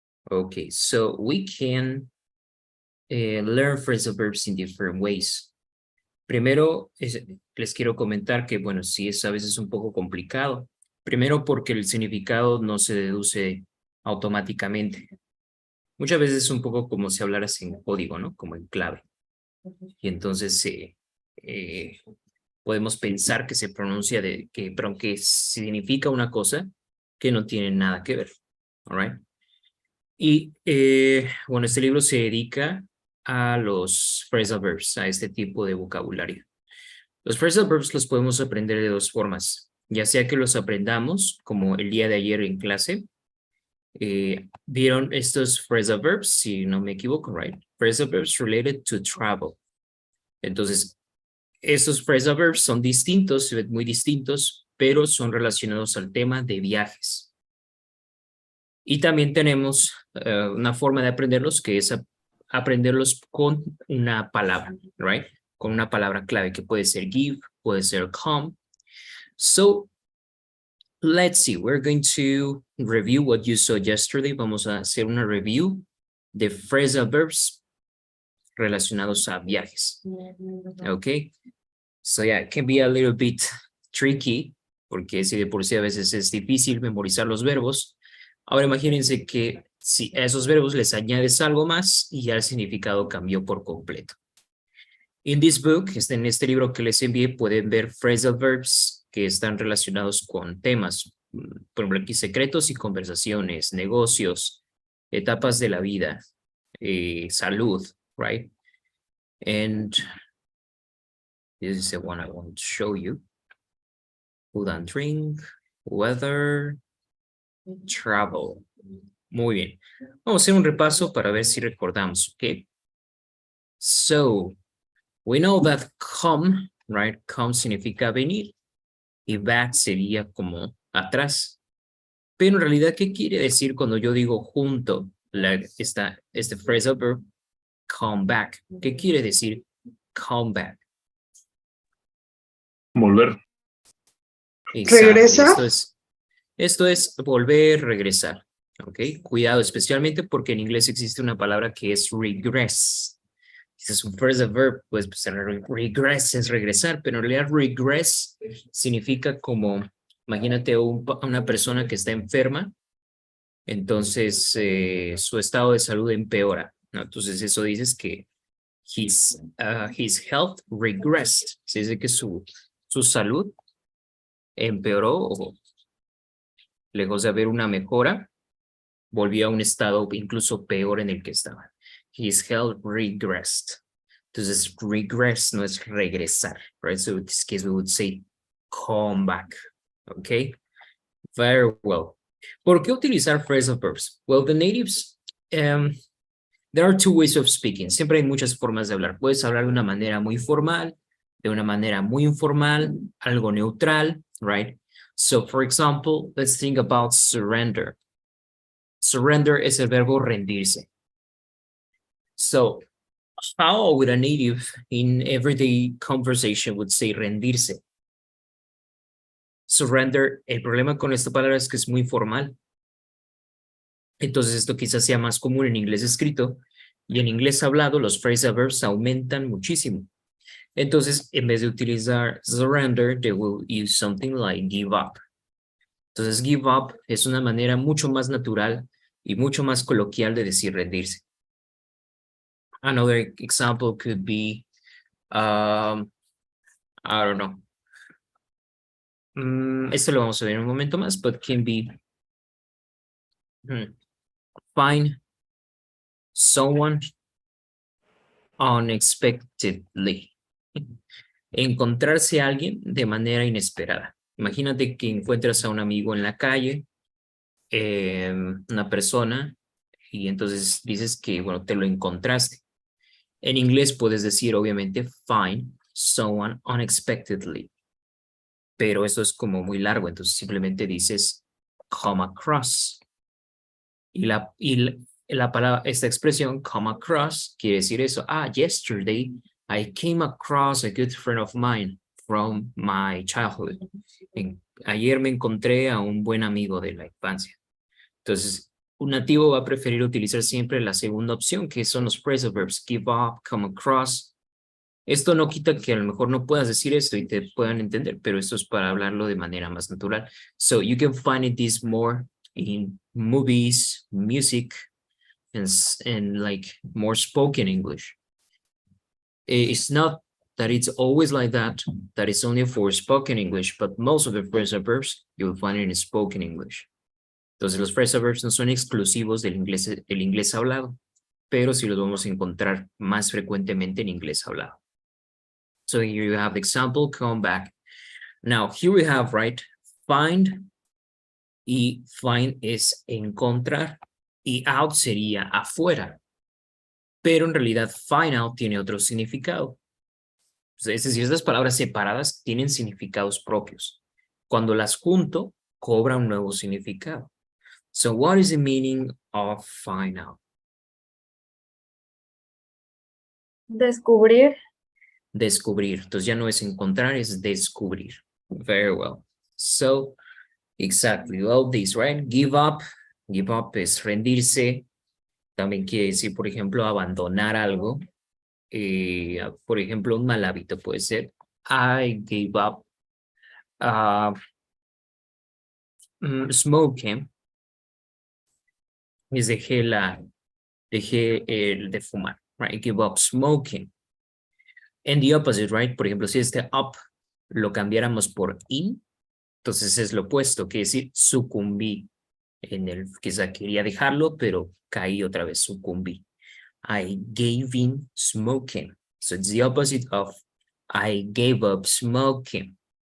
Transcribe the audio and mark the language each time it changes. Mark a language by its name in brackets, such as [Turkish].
[English] Okay, so we can learn phrasal verbs in different ways. [Spanish] Primero, les quiero comentar que, bueno, sí es a veces un poco complicado. Primero porque el significado no se deduce automáticamente. Muchas veces es un poco como si hablaras en código, ¿no? Como en clave. Y entonces podemos pensar que se pronuncia pero que significa una cosa que no tiene nada que ver. [English] All right? [Spanish] Y bueno, este libro se dedica a los phrasal verbs, a este tipo de vocabulario. Los phrasal verbs los podemos aprender de dos formas, ya sea que los aprendamos, como el día de ayer en clase. Vieron estos phrasal verbs, si no me equivoco, right? Phrasal verbs related to travel. Entonces, estos phrasal verbs son distintos, muy distintos, pero son relacionados al tema de viajes. Y también tenemos una forma de aprenderlos, que es aprenderlos con una palabra, right? Con una palabra clave, que puede ser give, puede ser come. [English] So, let's see, we're going to review what you saw yesterday. [Spanish] Vamos a hacer una review de phrasal verbs relacionados a viajes. Okay? [English] So yeah, it can be a little bit tricky, [Spanish] porque si de por sí a veces es difícil memorizar los verbos. Ahora imagínense que si a esos verbos les añades algo más y ya el significado cambió por completo. [English] In this book, [Spanish] en este libro que les envié, pueden ver phrasal verbs que están relacionados con temas, por ejemplo, aquí secretos y conversaciones, negocios, etapas de la vida, salud, right? [English] And this is the one I want to show you. Food and drink, weather, travel. [Spanish] Muy bien. Vamos a hacer un repaso para ver si recordamos, ¿ok? [English] So, we know that come, right? [Spanish] Come significa venir y back sería como atrás. Pero en realidad, ¿qué quiere decir cuando yo digo junto este phrasal verb come back? ¿Qué quiere decir come back? Volver. Exacto. ¿Regresa? Esto es volver, regresar. ¿Ok? Cuidado, especialmente porque en inglés existe una palabra que es regress. Si es un phrasal verb, pues regress es regresar, pero en realidad regress significa como, imagínate una persona que está enferma, entonces su estado de salud empeora. ¿no? Entonces eso dices que [English] his health regressed. [Spanish] Se dice que su salud empeoró o lejos de haber una mejora, volvió a un estado incluso peor en el que estaba. [English] His health regressed. [Spanish] Entonces, regress no es regresar, right? [English] So in this case, we would say come back, okay? Very well. [Spanish] ¿Por qué utilizar phrasal verbs? [English] Well, the natives, there are two ways of speaking. [Spanish] Siempre hay muchas formas de hablar. Puedes hablar de una manera muy formal, de una manera muy informal, algo neutral, right? [English] So, for example, let's think about surrender. [Spanish] Surrender es el verbo rendirse. [English] So, how would a native in everyday conversation would say rendirse? [Spanish] Surrender, el problema con esta palabra es que es muy formal. Entonces esto quizás sea más común en inglés escrito y en inglés hablado los phrasal verbs aumentan muchísimo. Entonces, en vez de utilizar surrender, [English] they will use something like give up. [Spanish] Entonces, give up es una manera mucho más natural y mucho más coloquial de decir rendirse. [English] Another example could be, I don't know. [Spanish] Esto lo vamos a ver en un momento más, [English] but can be find someone unexpectedly. [Spanish] Encontrarse a alguien de manera inesperada. Imagínate que encuentras a un amigo en la calle, una persona, y entonces dices que, bueno, te lo encontraste. En inglés puedes decir, obviamente, [English] find someone unexpectedly. [Spanish] Pero eso es como muy largo, entonces simplemente dices come across. Y la palabra, esta expresión come across quiere decir eso. [English] Yesterday I came across a good friend of mine from my childhood. [Spanish] Ayer me encontré a un buen amigo de la infancia. Entonces, un nativo va a preferir utilizar siempre la segunda opción, que son los phrasal verbs give up, come across. Esto no quita que a lo mejor no puedas decir esto y te puedan entender, pero esto es para hablarlo de manera más natural. [English] So you can find this more in movies, music, and like more spoken English. It's not that it's always like that it's only for spoken English, but most of the phrasal verbs you'll find in spoken English. [Spanish] Entonces los phrasal verbs no son exclusivos del inglés hablado, pero sí los vamos a encontrar más frecuentemente en inglés hablado. [English] So here you have the example, come back. Now here we have, right, [Spanish] find, y find es encontrar, y out sería afuera. Pero en realidad find out tiene otro significado. Es decir, estas palabras separadas tienen significados propios. Cuando las junto, cobra un nuevo significado. [English] So what is the meaning of find out? [Spanish] Descubrir. Descubrir. Entonces ya no es encontrar, es descubrir. [English] Very well. So, exactly. All this, right? Give up. [Spanish] Give up es rendirse. También quiere decir, por ejemplo, abandonar algo. Por ejemplo, un mal hábito puede ser [English] I gave up smoking. [Spanish] Es dejé el de fumar, right? [English] Give up smoking. And the opposite, right? [Spanish] Por ejemplo, si este up lo cambiáramos por in, entonces es lo opuesto, que decir sucumbí. Quizá quería dejarlo, pero caí otra vez, sucumbí. [English] I gave in smoking. So it's the opposite of I gave up smoking.